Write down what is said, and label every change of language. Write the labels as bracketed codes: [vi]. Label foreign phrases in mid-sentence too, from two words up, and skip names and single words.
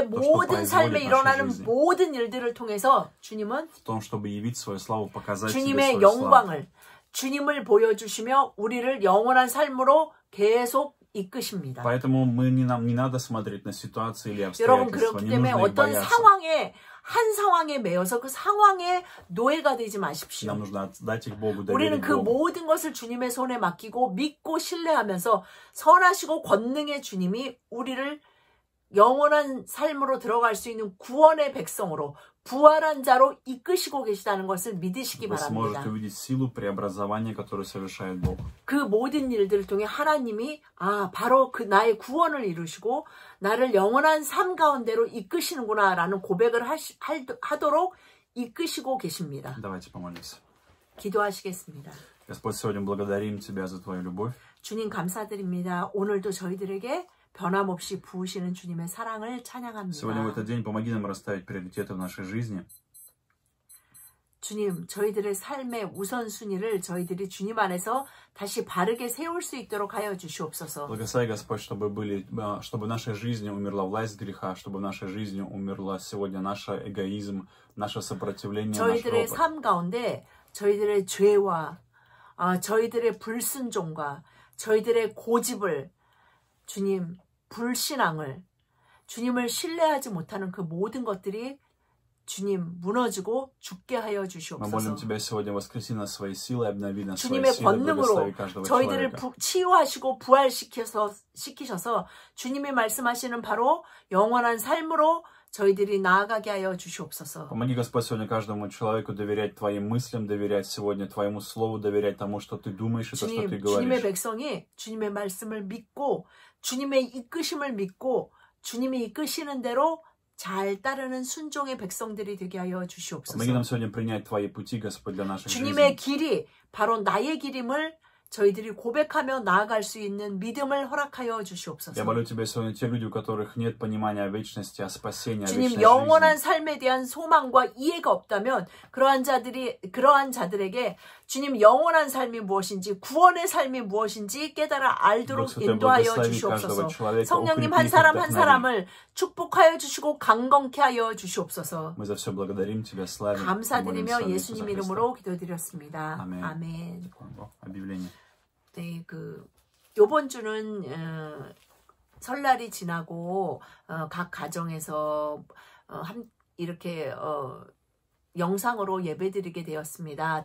[ru] 또, что [ko] 모든 삶에 [ru] производит [ko] 일어나는 [ru] наша жизнь. [ko] 모든 일들을 통해서 주님은 [ru] в том, чтобы явить свою славу, показать себе [ko] 주님의 [ru] свою славу. [ko] 영광을 주님을 보여주시며 우리를 영원한 삶으로 계속 이끄십니다. [ru] Поэтому нам не надо смотреть на ситуации или [ko] 여러분 [ru] обстоятельства, [ko] 그렇기 [ru] не [ko] 때문에 [ru] нужно их [ko] 어떤 [ru] бояться. [ko] 한 상황에 매여서 그 상황의 노예가 되지 마십시오. [ru] Нам нужно отдать их Богу, [ko] 우리는 [ru] доверить [ko] 그 [ru] Богу. [ko] 모든 것을 주님의 손에 맡기고 믿고 신뢰하면서 선하시고 권능의 주님이 우리를 영원한 삶으로 들어갈 수 있는 구원의 백성으로 부활한 자로 이끄시고 계시다는 것을 믿으시기 [ru] Вы [ko] 바랍니다. [ru] сможете увидеть силу преобразования, которую совершает Бог. [ko] 그 모든 일들을 통해 하나님이 바로 그 나의 구원을 이루시고 나를 영원한 삶 가운데로 이끄시는구나라는 고백을 하도록 이끄시고 계십니다. [ru] Давайте помолимся. [ko] 기도하시겠습니다. [ru] Господь, сегодня благодарим Тебя за Твою любовь. [ko] 주님 감사드립니다. 오늘도 저희들에게 변함없이 부으시는 주님의 사랑을 찬양합니다. [ru] Сегодня в этот день помоги нам расставить приоритеты в нашей жизни. [ko] 주님, 저희들의 삶의 우선순위를 저희들이 주님 안에서 다시 바르게 세울 수 있도록 하여 주시옵소서. [ru] Благослови, Господь, чтобы в нашей жизни умерла власть греха, чтобы в нашей жизни умерла сегодня наш эгоизм, наше сопротивление, наш [ko] 저희들의 [ru] ропот. [ko] 삶 가운데 저희들의 죄와 저희들의 불순종과 저희들의 고집을, 주님, 불신앙을, 주님을 신뢰하지 못하는 그 모든 것들이 주님 무너지고 죽게 하여 주시옵소서. 주님의 권능으로 저희들을 치유하시고 부활시키셔서 주님이 말씀하시는 바로 영원한 삶으로 저희들이 나아가게 하여 주시옵소서. [ru] Помоги, Господь, сегодня каждому человеку доверять Твоим мыслям, доверять сегодня Твоему Слову, доверять тому, что Ты думаешь и то, что Ты говоришь. [ko] 주님의 백성이 주님의 말씀을 믿고 주님의 이끄심을 믿고 주님이 이끄시는 대로 잘 따르는 순종의 백성들이 되게 하여 주시옵소서. [ru] Помоги нам сегодня принять Твои пути, Господь, для нашей жизни. [ko] 주님의 길이 바로 나의 길임을 저희들이 고백하며 나아갈 수 있는 믿음을 허락하여 주시옵소서. [ru] Я молю Тебя сегодня те люди, у которых нет понимания о вечности, о спасении, о [ko] 주님 [ru] вечной [ko] 영원한 [ru] жизни. [ko] 삶에 대한 소망과 이해가 없다면 그러한 자들에게 주님 영원한 삶이 무엇인지 구원의 삶이 무엇인지 깨달아 알도록 인도하여 주시옵소서. 성령님 한 사람 한 사람을 축복하여 주시고 강건케 하여 주시옵소서. [ru] Мы за все благодарим Тебя, славим. [ko] 감사드리며 예수님 이름으로 기도드렸습니다. 아멘. 아멘. [ru] Объявление. [ko] 네, 요번 주는 설날이 지나고 각 가정에서 이렇게 영상으로 예배드리게 되었습니다.